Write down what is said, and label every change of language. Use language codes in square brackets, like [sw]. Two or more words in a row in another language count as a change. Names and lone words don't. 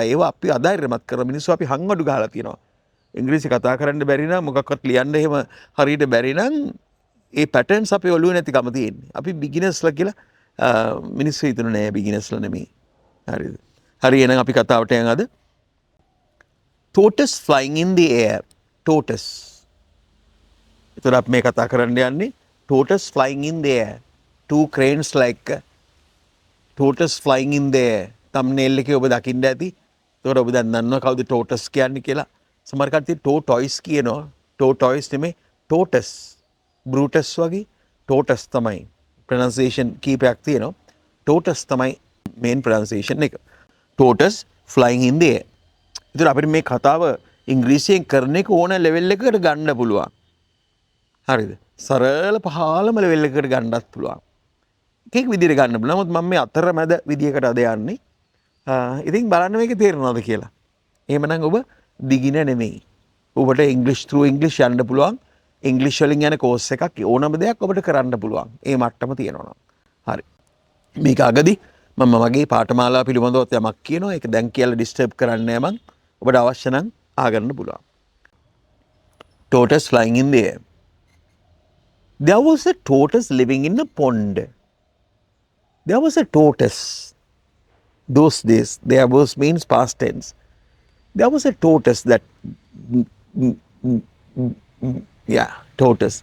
[si] ඒවා අපි අදායරමත් කරන මිනිස්සු අපි හංගඩු ගහලා තියෙනවා. ඉංග්‍රීසි කතා කරන්න බැරි නම් මොකක්වත් ලියන්න එහෙම හරියට බැරි නම් ඒ පැටර්න්ස් අපේ ඔළුවේ නැතිකම තියෙන්නේ. අපි බිගිනර්ස්ලා කියලා මිනිස්සු හිතන නෑ බිගිනර්ස්ලා නෙමෙයි. හරිද? හරි එහෙනම් අපි කතාවට යන් අද. [en] Tortoise flying in the air. Tortoise. [si] එතකොට අපි මේ කතා කරන්න යන්නේ [en] tortoise flying in the air. Two cranes like tortoise flying in the air. [si] thumbnail එකේ ඔබ දකින්න ඇති. එතකොට ඔබ දැන් දන්නවා කවුද tortoise කියන්නේ කියලා. සමහර කට්ටිය tortoise කියනවා. tortoise නෙමෙයි tortoise. Brutus වගේ tortoise තමයි. pronunciation කීපයක් තියෙනවා. tortoise තමයි [en] main pronunciation [si] එක. [en] tortoise flying in the air. [si] ඉතින් අපිට මේ කතාව ඉංග්‍රීසියෙන් කරන එක ඕන ලෙවල් එකකට ගන්න පුළුවන්. හරිද? සරල පහළම ලෙවල් එකකට ගන්නත් පුළුවන්. එක විදිහට ගන්න පුළුවන්. නමුත් මම මේ අතරමැද විදිහකට අද යන්නේ. ඉතින් බලන්න මේක තේරෙනවද කියලා. එහෙමනම් ඔබ beginner නෙමෙයි. ඔබට [en] English through English [si] යන්න පුළුවන්. English වලින් යන course එකක් ඕනම දෙයක් ඔබට කරන්න පුළුවන්. ඒ මට්ටම තියෙනවා. හරි. මේක අගදී මම මගේ පාඨමාලාව පිළිබඳව යමක් කියනවා. ඒක දැන් කියලා disturb කරන්නේ නැහැ මං. ඔබට අවශ්‍ය නම් ආගන්න පුළුවන්. [en] Tortoise flying in the air. There was a tortoise living in a pond. There was a tortoise. Those days, there was means past tense. There was a tortoise that, yeah, tortoise.